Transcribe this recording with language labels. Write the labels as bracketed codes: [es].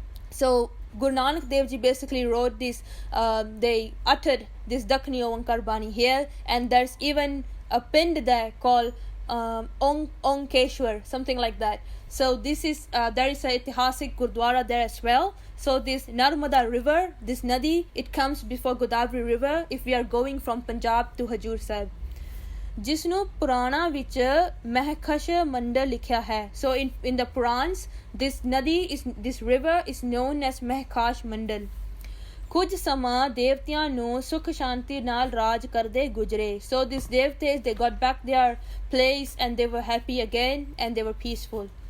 [en] So Guru Nanak Dev Ji basically wrote this, they uttered this Dakhni Oankar Bani here, and there's even a pind there called Onkeshwar, something like that. So this is there is a itihasik Gurdwara there as well. So this Narmada river, this Nadi, it comes before Godavari river if we are going from Punjab to Hajur Sahib. [pa] जिसनों पुराणा विच महखश मंडल लिखा है. [en] So in the Purans, this river is known as महखाश मंडल. [pa] ਕੁਝ ਸਮਾਂ ਦੇਵਤਿਆਂ ਨੂੰ ਸੁਖ ਸ਼ਾਂਤੀ ਨਾਲ ਰਾਜ ਕਰਦੇ ਗੁਜਰੇ. [en] So these devatas, they got back their place and they were happy again and they were peaceful.